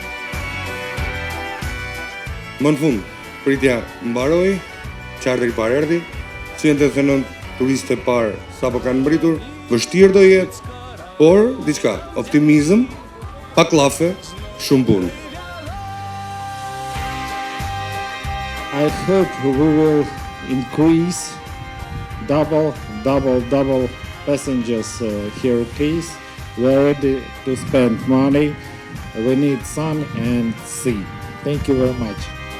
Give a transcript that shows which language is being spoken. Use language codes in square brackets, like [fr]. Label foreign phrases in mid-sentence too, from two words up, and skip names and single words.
[sq] Më në fund, pritja mbaroi, charteri i parë erdhi, 189 turistë e parë sapo kanë mbritur, vështirë do jetë, por diçka, optimizëm, pa klafe, shumë punë. [en] I hope we will increase double passengers here, please. We're ready to spend money. We need sun and sea. Thank you very much.